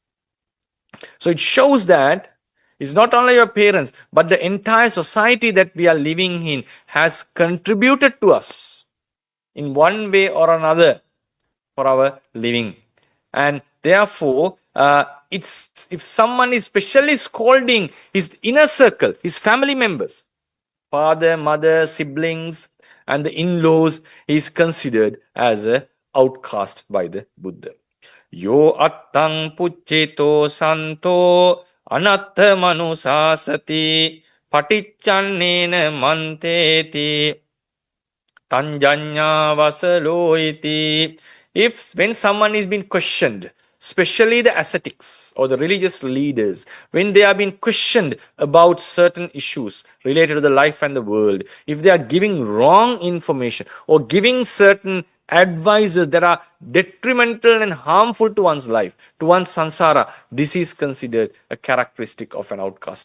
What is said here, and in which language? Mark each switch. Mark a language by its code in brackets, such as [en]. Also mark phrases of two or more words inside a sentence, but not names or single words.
[en] So it shows that it's not only your parents, but the entire society that we are living in has contributed to us in one way or another for our living. And therefore, if someone is specially scolding his inner circle, his family members, father, mother, siblings, and the in-laws, is considered as an outcast by the Buddha. [pi] Yo attang pucceto santo anatta manusasati paticcannena manteti tanjanya vasalo iti. [en] If when someone is being questioned, especially the ascetics or the religious leaders, when they are being questioned about certain issues related to the life and the world, if they are giving wrong information or giving certain advices that are detrimental and harmful to one's life, to one's sansara, this is considered a characteristic of an outcast.